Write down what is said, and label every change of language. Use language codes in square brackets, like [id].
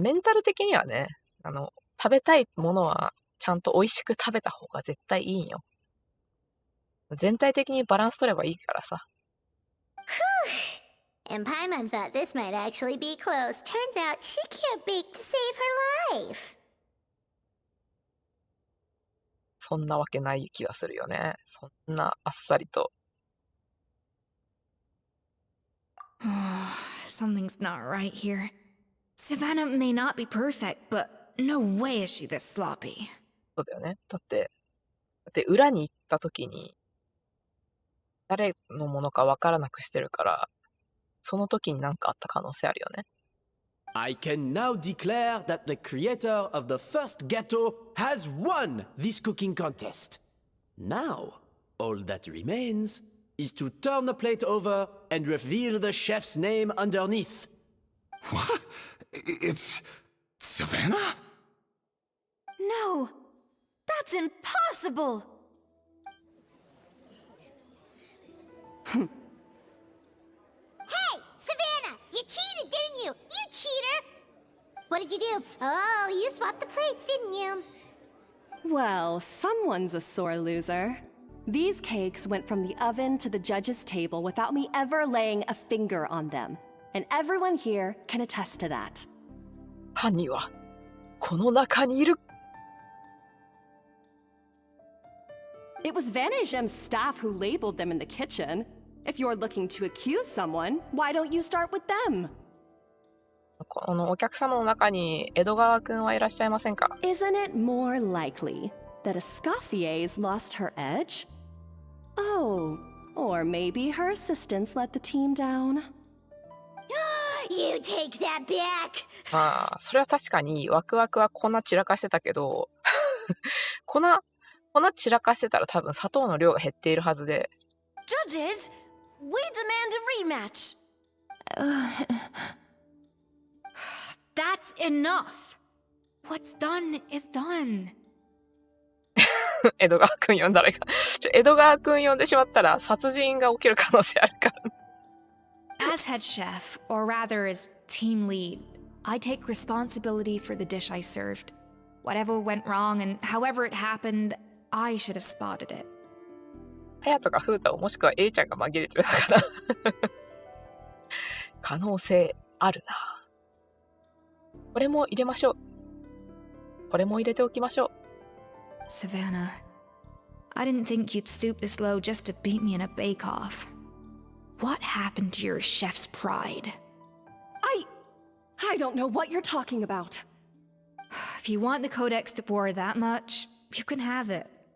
[ja] メンタル的にはね、食べたいものはちゃんと美味しく食べた方が絶対いいんよ。全体的にバランス取ればいいからさ。 [en] And Paimon thought this might actually be close. Turns out she can't bake to save her life. [ja] そんなわけない気がするよね。そんなあっさりと。 [en] Something's not right here. Savannah may not be perfect, but no way is she this sloppy. [ja] そうだよね。だって裏に行った時に誰のものかわからなくしてるから、その時に何かあった可能性あるよね。 [en] I can now declare that the creator of the first gâteau has won this cooking contest. Now, all that remains is to turn the plate over and reveal the chef's name underneath. What? It's Savannah? No, that's impossible! Hey, Savannah! You cheated, didn't you? You cheater! What did you do? Oh, you swapped the plates, didn't you? Well, someone's a sore loser. These cakes went from the oven to the judge's table without me ever laying a finger on them. And everyone here can attest to that. [ja] 犯人はこの中にいる。 [en] It was Vanishem's staff who labeled them in the kitchen. If you're looking to accuse someone, why don't you start with them? [ja] このお客様の中に江戸川くんはいらっしゃいませんか？ [en] Isn't it more likely that Escoffier's lost her edge? Oh, or maybe her assistants let the team down. You take that back! [ja] まあ、それは確かにワクワクは粉散らかしてたけど粉散らかしてたら多分砂糖の量が減っているはずで。 [en] Judges, we demand a rematch. That's enough. What's done is done. [ja] 江戸川くん呼んだらいいか。江戸川くん呼んでしまったら殺人が起きる可能性あるから。 [en] As head chef, or rather as team lead, I take responsibility for the dish I served. Whatever went wrong and however it happened, I should have spotted it. [ja] 隼人が風太をもしくは A ちゃんが紛れてるのかな可能性あるな。これも入れましょう。これも入れておきましょう。 [en] Savannah, I didn't think you'd stoop this low just to beat me in a bake-off. What happened to your chef's pride? I don't know what you're talking about. If you want the Codex to bore that much, you can have it.